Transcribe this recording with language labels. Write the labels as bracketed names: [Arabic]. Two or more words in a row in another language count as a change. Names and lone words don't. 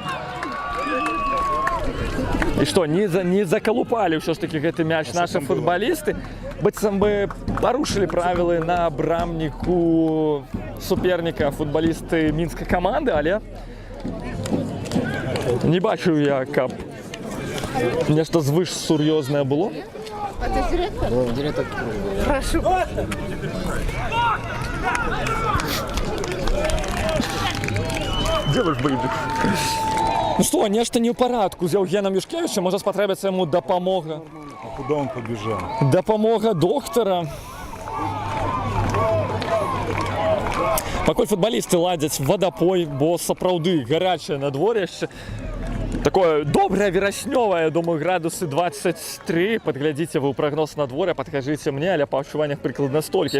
[Belarusian] І што, не закалупалі ўсё ж такі гэты мяч нашы футбалісты, быццам бы парушылі правілы на брамніку суперніка футбалісты мінскай каманды, але не бачу я, каб нешта звыш сур'ёзнае было. [Russian] Директор. Прошу. [Belarusian] Дзе ваш бэйбік? Ну што, нешта не ў парадку з Еўгенам Юшкевічам, можа спатрэбіцца яму дапамога. [Russian] А куда он побежал? [Belarusian] Дапамога доктара. Пакуль футбалісты ладзяць вадапой, бо сапраўды гарячае надвор'е. Такое добрае вераснёвае, думаю, градусы 23. Падглядзіце вы ў прагноз надвор'я, падкажыце мне, але па адчуваннях прыкладна столькі.